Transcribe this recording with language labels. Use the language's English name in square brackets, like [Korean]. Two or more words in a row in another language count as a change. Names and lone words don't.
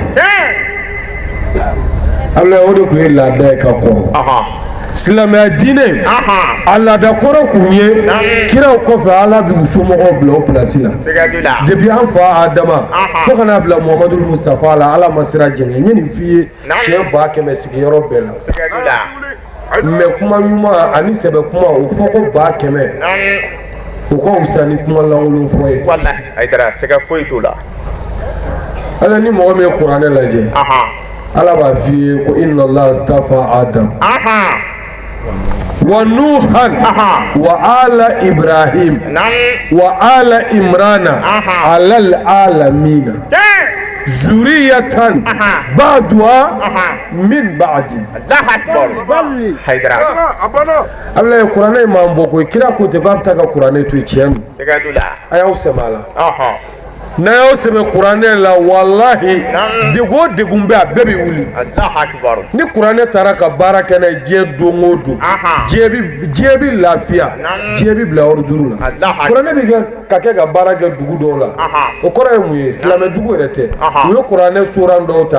[Bambara] ala o de kun ye laada ye ka kɔrɔ silamɛya diinɛ a laada kɔrɔ kun ye kiraw kɔfɛ ala bi u somɔgɔw bila o pilasi la depuis an fa Adama fo kana bila Muhamadu Mustafa la ala ma sira jɛngɛ n ye nin f'i ye siɲɛ 100 sigiyɔrɔ bɛɛ la mais kuma ɲuman ani sɛbɛ kuma o fɔ ko 100 o ka wusa ni kuma lankolon fɔ ye wallahi Haidara sɛgɛ foyi t'o la ala ni mɔgɔ min ye kuranɛ lajɛ ala b'a f'i ye ko [Arabic] إن الله اصطفى آدم ونوحا وآل إبراهيم وآل عمران على العالمين ذرية بعضها من بعض الله أكبر Haidara [Bambara] Allah ye kuranɛ man bɔ ko kira ko te ko a bɛ taa ka kuranɛ to tiɲɛ sɛgɛ t'o la a y'aw sɛmɛ a la n'a y'aw sɛmɛ kuranɛ la walahi degun degun bɛ a bɛɛ bɛ wuli ni kuranɛ taara ka baara kɛ n'a ye diɲɛ don o don diɲɛ bɛ lafiya diɲɛ bɛ bila ordre la kuranɛ bɛ ka kɛ ka baara kɛ dugu dɔw la o kɔrɔ ye mun ye silamɛ dugu yɛrɛ tɛ u ye kuranɛ soran dɔw ta